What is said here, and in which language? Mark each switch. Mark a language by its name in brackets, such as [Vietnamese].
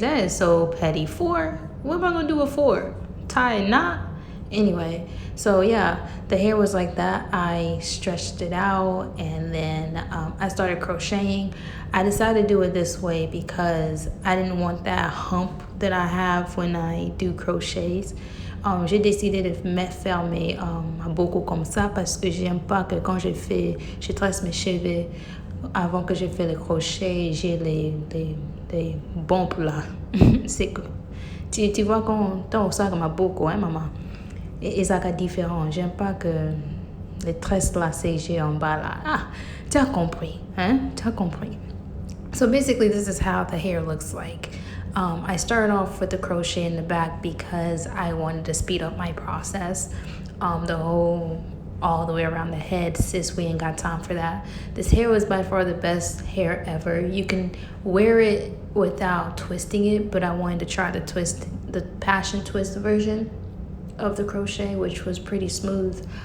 [English] That is so petty. 4? What am I gonna do with 4? Tie a knot? Anyway, so yeah, the hair was like that. I stretched it out, and then I started crocheting. I decided to do it this way because I didn't want that hump that I have when I do crochets. [French] J'ai décidé de faire mes boucles comme ça parce que j'aime pas que quand je trace mes cheveux avant que je fais le crochet, j'ai les bumps là. C'est que tu vois quand on sort ma boucle, hein maman? Et ça est différent. J'aime pas que les tresses lacées que j'ai en bas là. Ah, tu as compris, hein? Tu as compris. [English] So basically, this is how the hair looks like. I started off with the crochet in the back because I wanted to speed up my process. All the way around the head, sis, we ain't got time for that. This hair was by far the best hair ever. You can wear it without twisting it, but I wanted to try to twist the passion twist version of the crochet, which was pretty smooth.